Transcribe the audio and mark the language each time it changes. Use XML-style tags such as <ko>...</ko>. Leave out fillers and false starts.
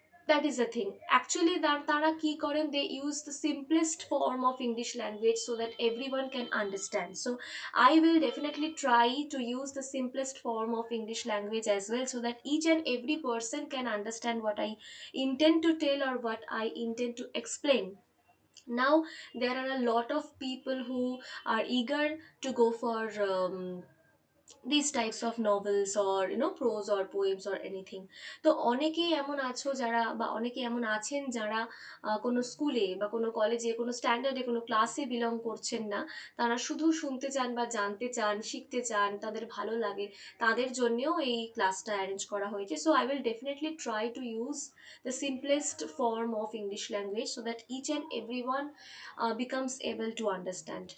<en>that is the thing actually</en> <bn>তারা কি করেন,</bn> <en>They use the simplest form of English language so that every one can understand. So I will definitely try to use the simplest form of English language as well so that each and every person can understand what I intend to tell or what I intend to explain. Now, there are a lot of people who are eager to go for these types of novels or prose or poems or anything.</en> <bn>তো অনেকেই এমন আছো যারা বা অনেকে এমন আছেন যারা কোনো স্কুলে বা কোনো কলেজে কোনো স্ট্যান্ডার্ডে কোনো ক্লাসে বিলং করছেন না, তারা শুধু শুনতে চান বা জানতে চান, শিখতে চান, তাদের ভালো লাগে, তাদের জন্যেও এই ক্লাসটা অ্যারেঞ্জ করা হয়েছে।</bn> <en>So I will definitely try to use the simplest form of English language so that each and every one becomes able to understand.</en>